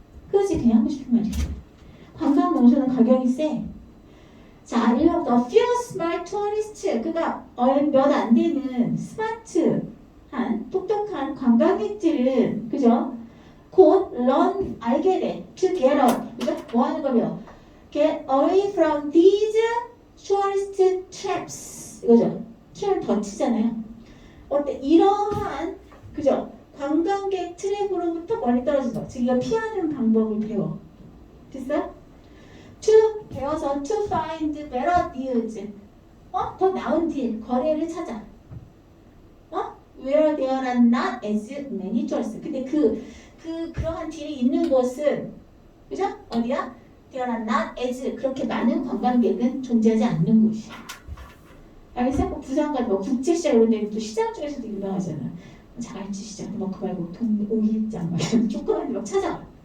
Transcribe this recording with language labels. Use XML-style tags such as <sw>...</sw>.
<ko>그거지 그냥 하고 싶은 말이에요. 관광 명소는 가격이 세. 자,</ko> <en>a few smart tourists.</en> <ko>그러니까 몇 안 되는 스마트한 똑똑한 관광객들은 그죠? 곧 learn 알게 돼.</ko> <en>To get out.</en> <ko>그죠? 뭐 하는 거며?</ko> <en>Get away from these tourist traps.</en> <ko>이거죠? 트랩 더 치잖아요. 어때? 이러한 그죠? 관광객 트랩으로부터 멀리 떨어진다. 즉 이거 피하는 방법을 배워. 됐어요? To 배워서</ko> <en>to find better deals.</en> <ko>더 나은 딜, 거래를 찾아.</ko> <en>where there are not as many tourists.</en> <ko>근데 그러한 딜이 있는 곳은 그죠? 어디야?</ko> <en>there are not as</en> <ko>그렇게 많은 관광객은 존재하지 않는 곳이야. 알겠어? 뭐 부산 같은 뭐 국제시장 이런 데는 또 시장 중에서도 유명하잖아. 자갈치 시장, 뭐 그 말고 오일장 막 이런 조그만 데 막 찾아가.</ko>